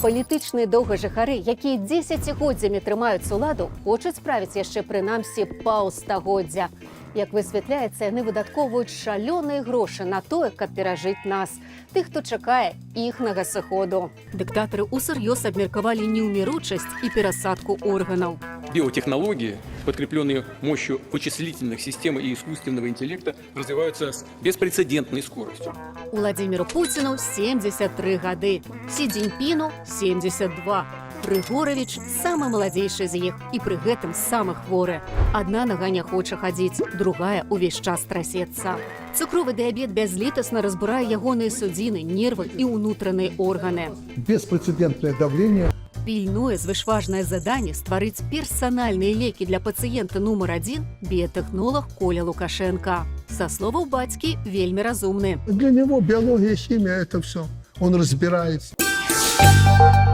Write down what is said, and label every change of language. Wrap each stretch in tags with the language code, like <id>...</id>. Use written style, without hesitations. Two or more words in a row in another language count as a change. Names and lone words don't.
<be>Палітычныя доўгажыхары, якія дзесяцігоддзямі трымаюць уладу, хочуць справіць яшчэ прынамсі паўстагоддзя. Як высвятляецца, яны выдаткоўваюць шалёныя грошы на тое, каб перажыць нас, тых, хто чакае іхнага сыходу. Дыктатары усур'ёз абмеркавалі неўміручасць і перасадку органаў.</be> <ru>Биотехнологии, подкрепленные мощью вычислительных систем и искусственного интеллекта, развиваются с беспрецедентной скоростью.</ru> <be>Владимиру Путину 73 гады, Сі Цзіньпіну 72. Григорович самы маладзейшы з іх і пры гэтым самы хворы. Адна нага не хоча хадзіць, другая ўвесь час трасецца. Цукровы дыябет бязлітасна разбурае ягоныя судзіны, нервы і ўнутраныя органы.</be> <ru>Беспрецедентное давление.</ru> <be>Пільное звышважнае заданне стварыць персанальныя лекі для пацыента нумар 1 біятэхнолог Коля Лукашенко. Са словаў бацькі, вельмі разумны.</be> <ru>Для него биология, химия – это все. Он разбирается.</ru>